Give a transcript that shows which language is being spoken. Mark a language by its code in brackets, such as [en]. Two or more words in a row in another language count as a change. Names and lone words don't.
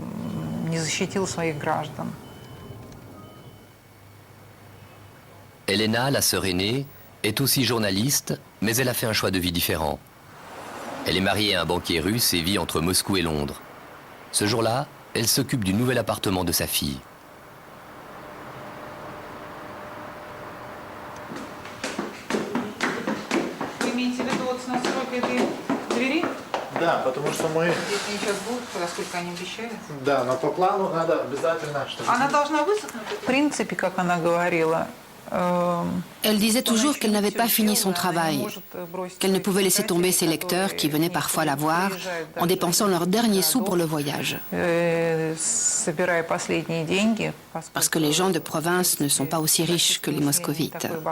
[fr] Elena, la sœur aînée, est aussi journaliste, mais elle a fait un choix de vie différent. Elle est mariée à un banquier russe et vit entre Moscou et Londres. Ce jour-là, elle s'occupe du nouvel appartement de sa fille. [ru] Да, потому что мы... Они сейчас будут, сколько они обещали? Да, но по плану надо обязательно, чтобы... Она должна высохнуть? В принципе, как она говорила... [fr] Elle disait toujours qu'elle n'avait pas fini son travail, qu'elle ne pouvait laisser tomber ses lecteurs qui venaient parfois la voir en dépensant leurs derniers sous pour le voyage. Parce que les gens de province ne sont pas aussi riches que les moscovites.